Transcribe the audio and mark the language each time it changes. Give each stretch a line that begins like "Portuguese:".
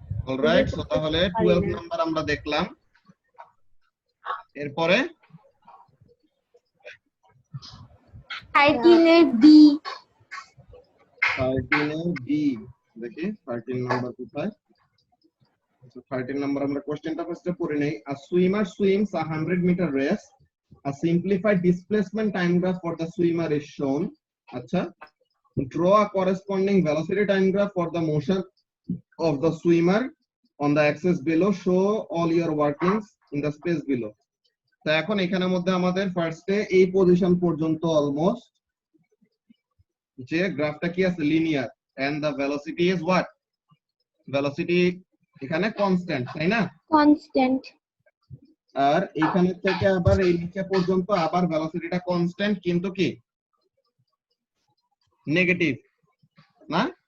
Bangla: Alright. So তাহলে 12 number আমরা দেখলাম। এরপরে 13 এর বি। 13 এর বি দেখি 13 নাম্বার কোথায়? 13 নাম্বার আমরা কোশ্চেনটা ফার্স্টে পড়ে নেই।
English: A swimmer swims a 100-meter race. A simplified displacement time graph for the swimmer is shown.
Bangla: আচ্ছা,
English: draw a corresponding velocity time graph for the motion of the swimmer on the axis below. Show all your workings in the space below.
Bangla: তো এখন এখানের মধ্যে আমাদের ফার্স্টে এই position পর্যন্ত almost যে গ্রাফটা কি আছে linear
English: And the velocity is what?
Bangla: Velocity এখানে কনস্ট্যান্ট, তাই না? কনস্ট্যান্ট। আর এখানে থেকে আবার এই নিচে পর্যন্ত আবার ভেলোসিটিটা কনস্ট্যান্ট কিন্তু কি নেগেটিভ না?